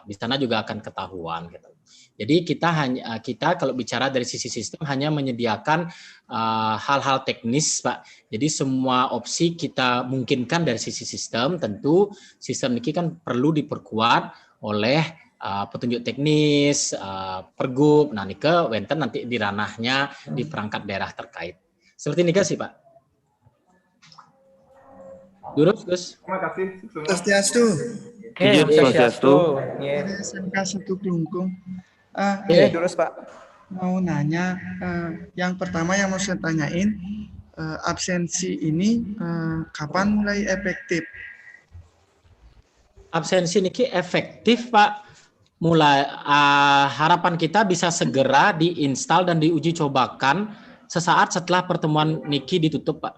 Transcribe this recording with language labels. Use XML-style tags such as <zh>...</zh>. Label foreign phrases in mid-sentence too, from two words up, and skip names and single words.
<id>Di sana juga akan ketahuan gitu. Jadi kita kalau bicara dari sisi sistem hanya menyediakan hal-hal teknis Pak. Jadi semua opsi kita mungkinkan dari sisi sistem. Tentu sistem ini kan perlu diperkuat oleh petunjuk teknis, Pergub, nah</id> <ban>nike wenten</ban> <id>nanti di ranahnya di perangkat daerah terkait. Seperti ini sih Pak. Durus, Gus. Terima kasih. Swastiastu. Swastiastu. SMK 1 Klungkung. Durus Pak. Mau nanya, yang pertama yang mau saya tanyain, absensi ini kapan mulai efektif? Absensi niki efektif Pak. Mulai harapan kita bisa segera diinstal dan diuji cobakan sesaat setelah pertemuan niki ditutup Pak.</id>